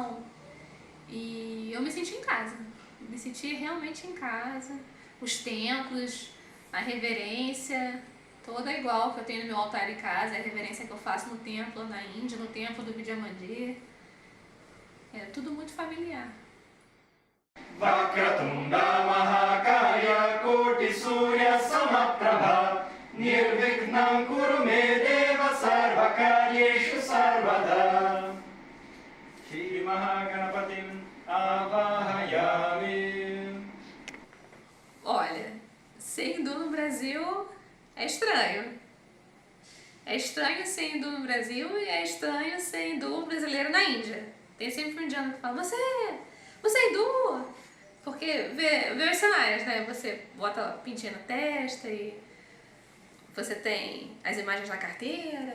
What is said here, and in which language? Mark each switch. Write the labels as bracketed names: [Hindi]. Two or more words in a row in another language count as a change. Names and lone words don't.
[Portuguese] E eu me senti em casa, me senti realmente em casa. os templos, a reverência, toda igual que eu tenho no meu altar em casa, a reverência que eu faço no templo na Índia, no templo do Vidya Mandir. É tudo muito familiar. [Sanskrit] वक्रतुण्ड महाकाय कोटि सूर्य समप्रभ निर्विघ्नं कुरु मे देव सर्वकार्येषु सर्वदा श्री महागणपतिम् आवाहयामि. [Portuguese] Olha, ser hindu no Brasil é estranho. É estranho ser hindu no Brasil e é estranho ser hindu brasileiro na Índia. Tem sempre um indiano que fala, você é hindu? Porque vê os cenários, né? Você bota pintinha na testa e você tem as imagens na carteira.